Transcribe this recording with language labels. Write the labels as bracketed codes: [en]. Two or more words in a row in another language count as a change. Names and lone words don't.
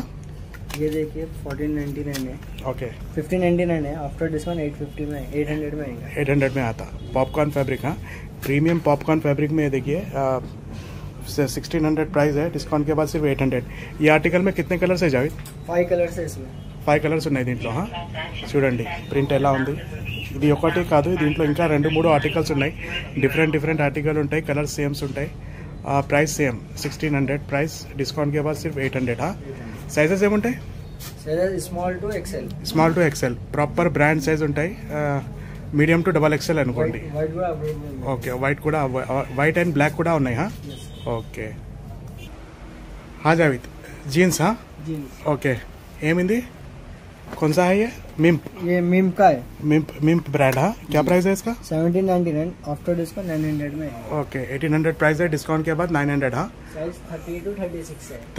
[hi] ये देखिए 1499 है, ओके 1599 है, [en] after discount [hi] 850 में 800 में आएगा. 800 में आता [en] popcorn fabric. [hi] हाँ [en] premium popcorn fabric [hi] में देखिए 1600 प्राइस है, डिस्काउंट के बाद सिर्फ 800. ये आर्टिकल में कितने कलर्स है जाविद? 5 కలర్స్ इसमें [te] 5 కలర్స్ ఉన్నాయి దీంట్లో. చూడండి ప్రింట్ ఎలా ఉంది. ఇది ఒకటి కాదు, దీంట్లో ఇంకా 2-3 ఆర్టికల్స్ ఉన్నాయి. [en] different article [te] ఉంటాయి, [en] colours sames [te] ఉంటాయి. [en] price same 1600 price, discount [hi] के बाद सिर्फ 800. [te] సైజెస్ ఏముంటాయి? [en] size small to XL. small to XL proper brand size ఉంటాయి. medium to XXL అనుకోండి. [te] వైట్ కూడా అవైలబుల్. [en] okay white and black [te] కూడా ఉన్నాయి. [en] ఓకే [hi] हाँ जाविद जीन्स. हाँ जीन्स ओके ఏమింది कौन सा है ये? मिम्प. ये मिम्प का है. मिम्प ब्रांड. हाँ क्या प्राइस है इसका? 1799 [en] after discount [hi] 900 में है. ओके 1800 प्राइस है, डिस्काउंट के बाद 900. हाँ साइज 30 to 36 है.